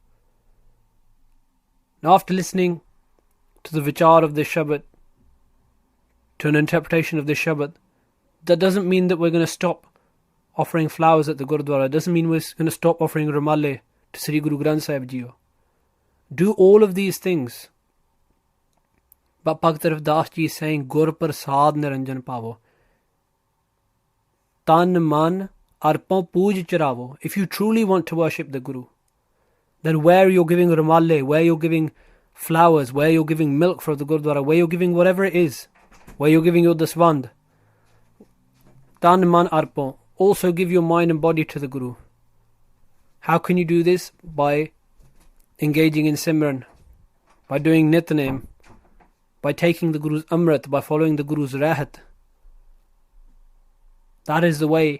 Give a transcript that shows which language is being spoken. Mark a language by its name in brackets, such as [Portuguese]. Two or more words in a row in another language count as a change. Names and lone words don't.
[English] Now after listening to the vichar of this Shabbat, to an interpretation of this Shabbat, that doesn't mean that we're going to stop offering flowers at the Gurudwara. It doesn't mean we're going to stop offering Ramale to Sri Guru Granth Sahib Ji. Do all of these things. But Bhakt RAVI DAAS ji is saying, [Punjabi] ਗੁਰ ਪ੍ਰਸਾਦਿ ਨਿਰੰਜਨੁ ਪਾਵਉ. ਤਨੁ ਮਨੁ ਅਰਪਉ ਪੂਜ ਚਰਾਵਉ. [English] If you truly want to worship the Guru, then where you're giving Ramale, where you're giving flowers, where you're giving milk for the Gurudwara, where you're giving whatever it is, where you're giving your daswand, [Punjabi] ਤਨੁ ਮਨੁ ਅਰਪਉ, [English] also give your mind and body to the Guru. How can you do this? By engaging in Simran, by doing Nitnem, by taking the Guru's Amrit, by following the Guru's Rahat. That is the way.